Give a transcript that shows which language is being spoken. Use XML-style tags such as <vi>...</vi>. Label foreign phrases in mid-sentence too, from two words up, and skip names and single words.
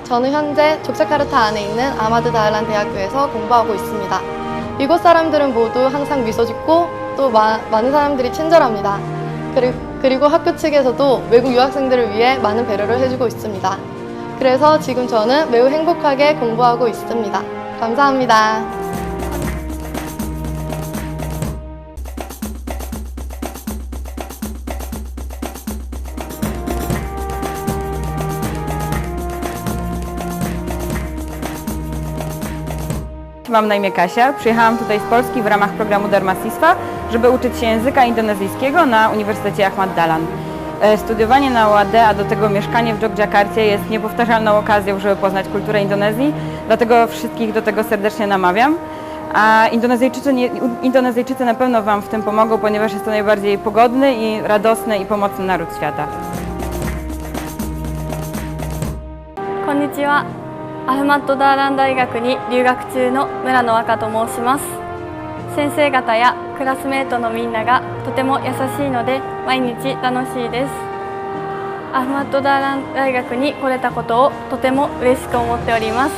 <ko>저는 현재 족자카르타 안에 있는 아마드 다알란 대학교에서 공부하고 있습니다. 이곳 사람들은 모두 항상 미소 짓고 또 많은 사람들이 친절합니다. 그리고 학교 측에서도 외국 유학생들을 위해 많은 배려를 해주고 있습니다. 그래서 지금 저는 매우 행복하게 공부하고 있습니다. 감사합니다.</ko> <pl>Mam na imię Kasia, przyjechałam tutaj z Polski w ramach programu Dharmasistwa, żeby uczyć się języka indonezyjskiego na Uniwersytecie Ahmad Dahlan. Studiowanie na UAD, a do tego mieszkanie w Jogjakarcie jest niepowtarzalną okazją, żeby poznać kulturę Indonezji, dlatego wszystkich do tego serdecznie namawiam. A Indonezyjczycy na pewno Wam w tym pomogą, ponieważ jest to najbardziej pogodny i radosny i pomocny naród świata.</pl> <ja>こんにちは。アフマッドダーラン大学に留学中の村野若と申します。先生方やクラスメートのみんながとても優しいので毎日楽しいです。アフマッドダーラン大学に来れたことをとても嬉しく思っております。</ja>